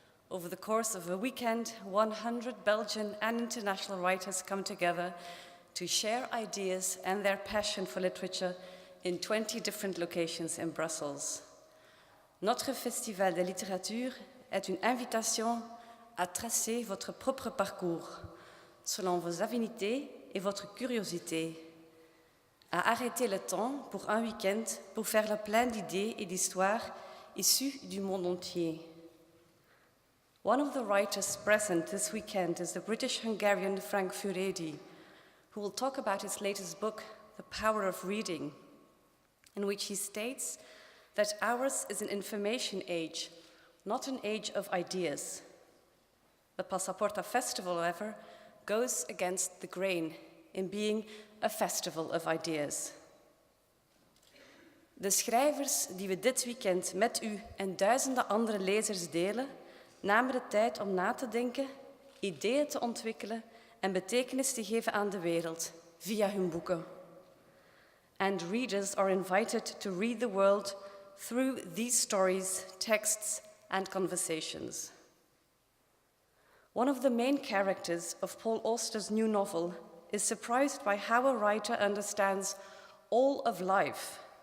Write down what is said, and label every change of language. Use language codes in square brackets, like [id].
[en] Over the course of a weekend, 100 Belgian and international writers come together to share ideas and their passion for literature in 20 different locations in Brussels. [fr] Notre festival de littérature est une invitation à tracer votre propre parcours selon vos affinités et votre curiosité, à arrêter le temps pour un week-end pour faire le plein d'idées et d'histoires issues du monde entier. [en] One of the writers present this weekend is the British-Hungarian Frank Furedi, who will talk about his latest book, The Power of Reading, in which he states that ours is an information age, not an age of ideas. The Passa Festival, however, goes against the grain in being a festival of ideas. [nl] De schrijvers die we dit weekend met u en duizenden andere lezers delen, namen de tijd om na te denken, ideeën te ontwikkelen en betekenis te geven aan de wereld via hun boeken. [en] And readers are invited to read the world through these stories, texts, and conversations. One of the main characters of Paul Auster's new novel is surprised by how a writer understands all of life.